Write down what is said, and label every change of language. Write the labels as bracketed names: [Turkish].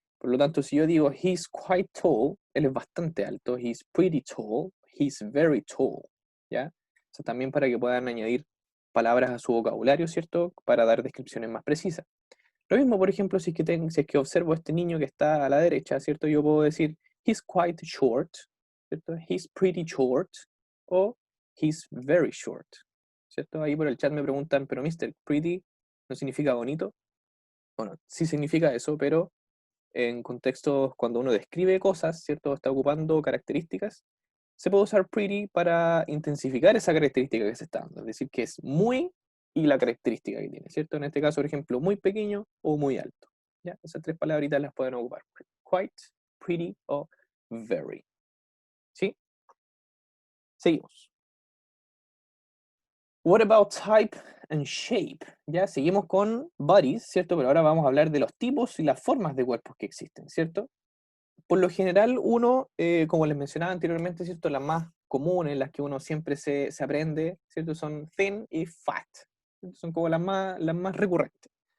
[Spanish] Por lo tanto, si yo digo [English] he's quite tall, [Spanish] él es bastante alto, [English] he's pretty tall, he's very tall, [Spanish] ¿ya? O sea, también para que puedan añadir palabras a su vocabulario, ¿cierto? Para dar descripciones más precisas. Lo mismo, por ejemplo, si es que observo a este niño que está a la derecha, ¿cierto? Yo puedo decir, [English] he's quite short, [Spanish] ¿cierto? [English] He's pretty short, o he's very short, [Spanish] ¿cierto? Ahí por el chat me preguntan, pero Mr. Pretty no significa bonito. Bueno, sí significa eso, pero en contextos cuando uno describe cosas, ¿cierto? Está ocupando características, se puede usar pretty para intensificar esa característica que se está dando, es decir, que es muy y la característica que tiene, ¿cierto? En este caso, por ejemplo, muy pequeño o muy alto. ¿Ya? Esas tres palabritas las pueden ocupar. Quite, pretty o very. ¿Sí? Seguimos. [English] What about type and shape? [Spanish] Ya seguimos con bodies, ¿cierto? Pero ahora vamos a hablar de los tipos y las formas de cuerpos que existen, ¿cierto? Por lo general, uno, como les mencionaba anteriormente, ¿cierto? Las más comunes, las que uno siempre se aprende, ¿cierto? Son thin y fat. Son como las más recurrentes.